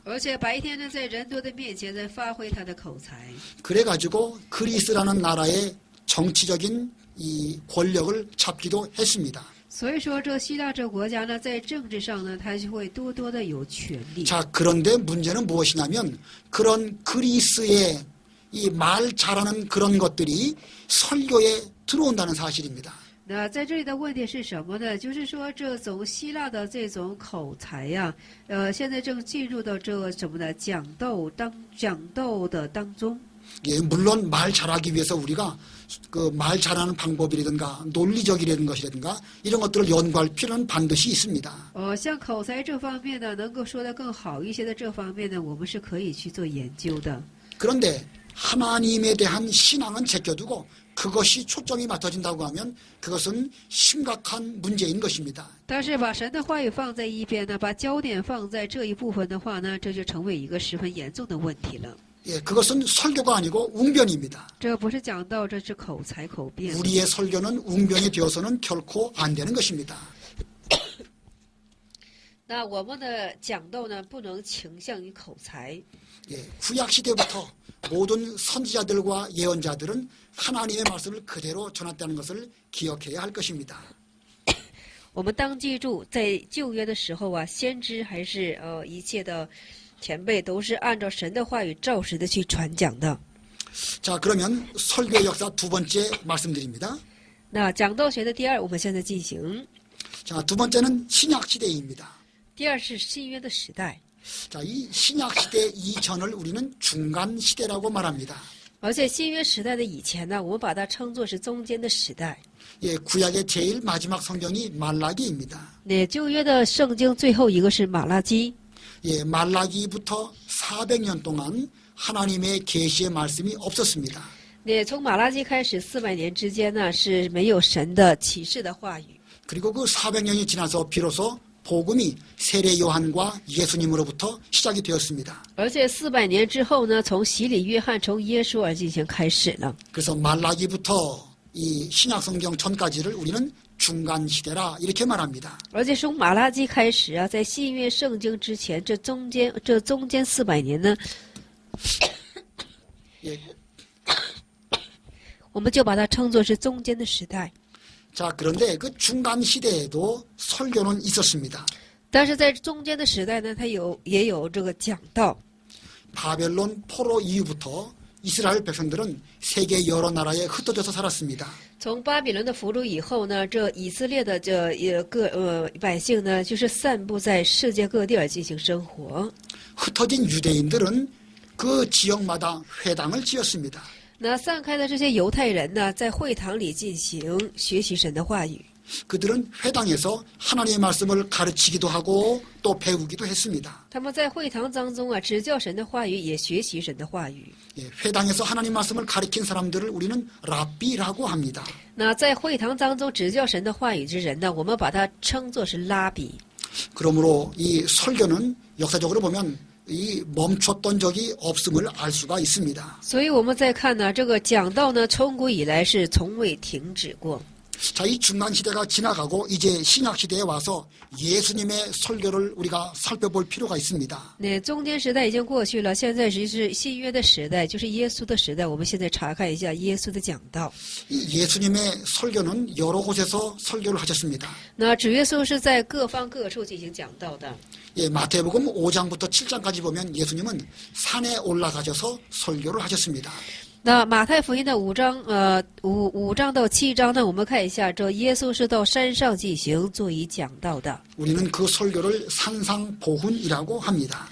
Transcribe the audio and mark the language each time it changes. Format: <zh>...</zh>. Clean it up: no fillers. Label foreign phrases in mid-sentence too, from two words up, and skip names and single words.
<zh>而且白天呢，在人多的面前在发挥他的口才。</zh> <ko>그래가지고 그리스라는 나라의 정치적인 이 권력을 잡기도 했습니다.</ko> <zh>所以说，这希腊这国家呢，在政治上呢，它就会多多的有权利。</zh> <ko>자, 그런데 문제는 무엇이냐면 그런 그리스의 이 말 잘하는 그런 것들이 설교에 들어온다는 사실입니다.</ko> <zh>那在这里的问题是什么呢？就是说，这种希腊的这种口才呀，现在正进入到这个什么呢？讲道的当中。</zh> <ko>예, 물론 말 잘하기 위해서 우리가 그 말 잘하는 방법이라든가 논리적이라는 것이라든가 이런 것들을 연구할 필요는 반드시 있습니다.</ko> <zh>像口才这方面呢，能够说得更好一些的这方面呢，我们是可以去做研究的。</zh> <ko>그런데 하나님에 대한 신앙은 제껴두고 그것이 초점이 맞춰진다고 하면 그것은 심각한 문제인 것입니다.</ko> <zh>但是把神的话语放在一边呢，把焦点放在这一部分的话呢，这就成为一个十分严重的问题了。</zh> <ko>예, 그것은 설교가 아니고 웅변입니다.</ko> <zh>这不是讲道，这是口才口辩。</zh> <ko>우리의 설교는 웅변이 되어서는 결코 안 되는 것입니다.</ko> <zh>那我们的讲道呢，不能倾向于口才。</zh> <ko>예, 구약 시대부터 모든 선지자들과 예언자들은 하나님의 말씀을 그대로 전했다는 것을 기억해야 할 것입니다.</ko> <zh>我们当记住，在旧约的时候啊，先知还是一切的前辈都是按照神的话语照实的去传讲的。</zh> <ko>자, 그러면 설교 역사 두 번째 말씀드립니다.</ko> <zh>那讲道学的第二，我们现在进行。</zh> <ko>자, 두 번째는 신약 시대입니다.</ko> <zh>第二是新约的时代。</zh> <ko>자, 이 신약 시대 이전을 우리는 중간 시대라고 말합니다.</ko> <zh>而且新约时代的以前呢，我们把它称作是中间的时代。</zh> <ko>예, 구약의 제일 마지막 성경이 말라기입니다.</ko> <zh>那旧约的圣经最后一个是马拉基。</zh> <ko>예, 말라기부터 400년 동안 하나님의 계시의 말씀이 없었습니다.</ko> <zh>那从马拉基开始，400年之间呢是没有神的启示的话语。</zh> <ko>그리고 그 400년이 지나서 비로소 복음이 세례 요한과 예수님으로부터 시작이 되었습니다.</ko> <zh>而且400年之后呢，从洗礼约翰从耶稣而进行开始了。</zh> <ko>그래서 말라기부터 이 신약 성경 전까지를 우리는 중간 시대라 이렇게 말합니다.</ko> <zh>而且从马拉基开始啊，在新约圣经之前，这中间400年呢，</zh> <ko>예,</ko> <zh>我们就把它称作是中间的时代。</zh> <ko>자, 그런데 그 중간 시대에도 설교는 있었습니다.</ko> <zh>但是在中间的时代呢，它也有这个讲道。</zh> <ko>바벨론 포로 이후부터 이스라엘 백성들은 세계 여러 나라에 흩어져서 살았습니다.</ko> <zh>从巴比伦的俘虏以后呢，这以色列的百姓呢，就是散布在世界各地而进行生活。</zh> <ko>흩어진 유대인들은 그 지역마다 회당을 지었습니다.</ko> <zh>那散开的这些犹太人呢，在会堂里进行学习神的话语。</zh> <ko>그들은 회당에서 하나님의 말씀을 가르치기도 하고 또 배우기도 했습니다.</ko> <zh>他们在会堂当中啊，指教神的话语，也学习神的话语。</zh> <ko>예, 회당에서 하나님 말씀을 가르친 사람들을 우리는 랍비라고 합니다.</ko> <zh>那在会堂当中指教神的话语之人呢，我们把它称作是拉比。</zh> <ko>그러므로 이 설교는 역사적으로 보면 이 멈췄던 적이 없음을 알 수가 있습니다.</ko> <zh>所以我们再看呢，这个讲道呢，从古以来是从未停止过。</zh> <ko>자, 이 중간 시대가 지나가고 이제 신약 시대에 와서 예수님의 설교를 우리가 살펴볼 필요가 있습니다.</ko> <zh>那中间时代已经过去了，现在是新约的时代，就是耶稣的时代。我们现在查看一下耶稣的讲道。</zh> <ko>이 예수님의 설교는 여러 곳에서 설교를 하셨습니다.</ko> <zh>那主耶稣是在各方各处进行讲道的。</zh> <ko>예, 마태복음 5장부터 7장까지 보면 예수님은 산에 올라가셔서 설교를 하셨습니다.</ko> <zh>那马太福音的5章到7章呢，我们看一下，这耶稣是到山上进行作以讲道的。</zh> <ko>우리는 그 설교를 산상보훈이라고 합니다.</ko>